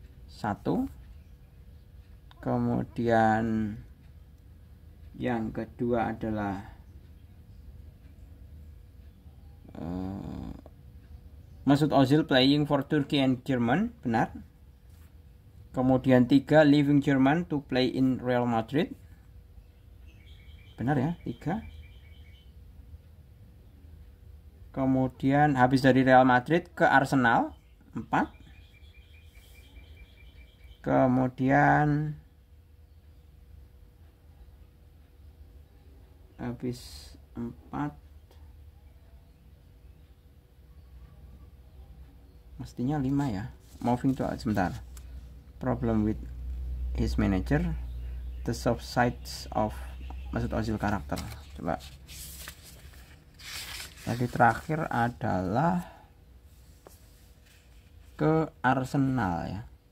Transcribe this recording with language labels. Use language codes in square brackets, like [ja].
[id] 1. Kemudian yang kedua adalah Mesut Ozil [en] playing for Turkey and German, [id] benar. Kemudian 3, [en] leaving German to play in Real Madrid. [id] Benar ya, 3. Kemudian habis dari Real Madrid ke Arsenal, 4. Kemudian habis 4, mestinya 5 ya. [en] Moving to, [id] sebentar. [en] Problem with his manager, the soft sides of Mesut Ozil karakter. [id] Coba. Jadi terakhir adalah ke Arsenal, ya.